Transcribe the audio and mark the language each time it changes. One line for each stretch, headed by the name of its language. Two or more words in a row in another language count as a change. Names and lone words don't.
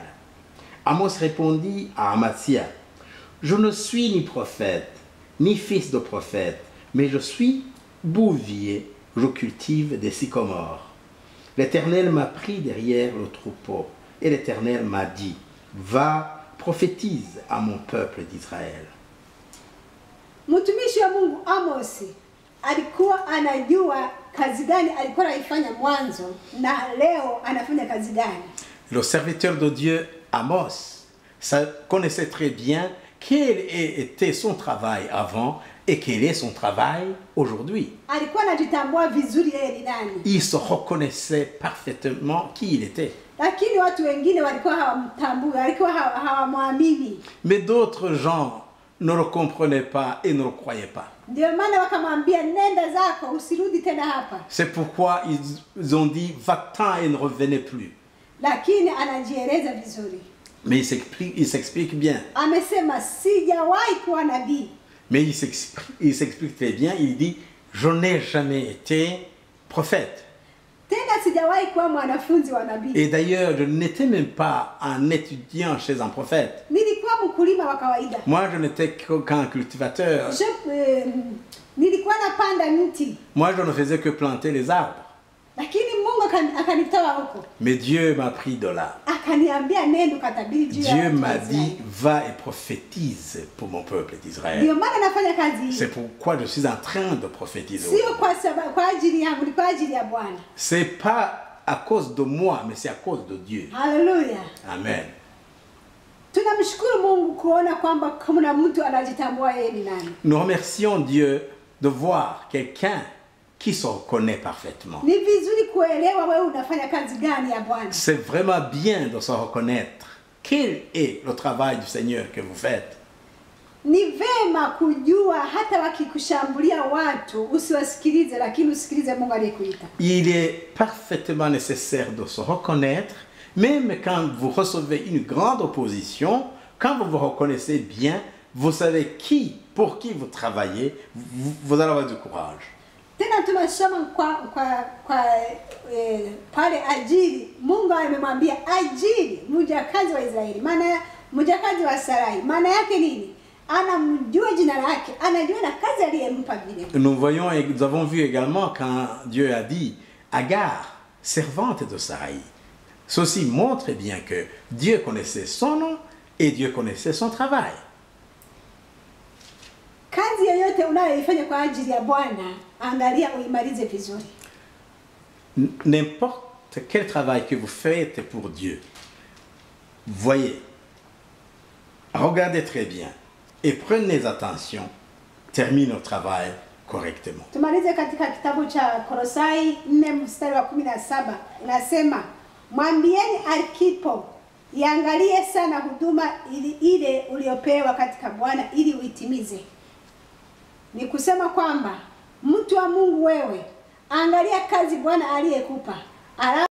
French: Amos répondit à Amazia, je ne suis ni prophète, ni fils de prophète, mais je suis bouvier, je cultive des sycomores. L'Éternel m'a pris derrière le troupeau, et l'Éternel m'a dit, va, prophétise à mon peuple d'Israël.
Swahili: Mtumishi wa Mungu Amosi alikuwa anajua kazi gani alikuwa anaifanya mwanzo na leo anafanya kazi gani.
French: Le serviteur de Dieu Amos connaissait très bien quel était son travail avant et quel est son travail aujourd'hui.
Swahili: Alikuwa anajitambua vizuri yeye ni nani.
French: Il se reconnaissait parfaitement qui il était.
Swahili: Lakini watu wengine walikuwa hawamtambui, walikuwa hawamwamini.
French: Mais d'autres gens ne le comprenaient pas et ne le croyaient pas.
Swahili: Ndio maana wakamwambia nenda zako usirudi tena hapa.
French: C'est pourquoi ils ont dit va-t'en et ne revenez plus.
Swahili: Lakini anajieleza vizuri.
French: Mais il s'explique bien.
Swahili: Amesema sijawahi kuwa nabii.
French: Mais il s'explique très bien, il dit je n'ai jamais été prophète.
Swahili: Tena sijawahi kuwa mwanafunzi wa nabii.
French: Et d'ailleurs, je n'étais même pas un étudiant chez un prophète.
Swahili: Nilikuwa mkulima wa kawaida.
French: Moi, je n'étais qu'un cultivateur.
Swahili: Nilikuwa napanda miti.
French: Moi, je ne faisais que planter les arbres.
Swahili: Lakini Mungu akanitoa huko.
French: Mais Dieu m'a pris de là.
Swahili: Akaniambia neno katabiri juu ya
French: Dieu m'a dit va et prophétise pour mon peuple d'Israël.
Swahili: Ndio maana nafanya kazi hii.
French: C'est pourquoi je suis en train de prophétiser.
Swahili: Sio kwa sababu kwa ajili yangu, ni kwa ajili ya Bwana.
French: C'est pas à cause de moi, mais c'est à cause de Dieu. Hallelujah. Amen.
Swahili: Tunamshukuru Mungu kuona kwamba kuna mtu anajitambua yeye ni nani.
French: Nous remercions Dieu de voir quelqu'un qui se reconnaît parfaitement.
Swahili: Ni vizuri kuelewa wewe unafanya kazi gani ya Bwana.
French: C'est vraiment bien de se reconnaître quel est le travail du Seigneur que vous faites.
Swahili: Ni vema kujua hata wakikushambulia watu usiwasikilize, lakini usikilize Mungu aliyekuita.
French: Il est parfaitement nécessaire de se reconnaître, même quand vous recevez une grande opposition, quand vous vous reconnaissez bien, vous savez pour qui vous travaillez, vous allez avoir du courage.
Swahili: Tena tunasoma pale Ajili, Mungu amemwambia Ajili, mjakazi wa Israeli, maana mjakazi wa Sarai. Maana yake nini? Anamjua jina lake, anajua na kazi aliyempa vile.
French: Nous avons vu également quand Dieu a dit Agar, servante de Sarai. Ceci montre bien que Dieu connaissait son nom et Dieu connaissait son travail.
Swahili: Kazi yoyote unayoifanya kwa ajili ya Bwana, angalia uimalize vizuri.
French: N'importe quel travail que vous faites pour Dieu, voyez, regardez très bien et prenez attention, termine le travail correctement.
Swahili: Tumalize katika kitabu cha Kolosai 4:17 inasema, mwambieni Arkipo iangalie sana huduma ile uliopewa katika Bwana ili uitimize. Ni kusema kwamba mtu wa Mungu wewe, angalia kazi Bwana aliyekupa.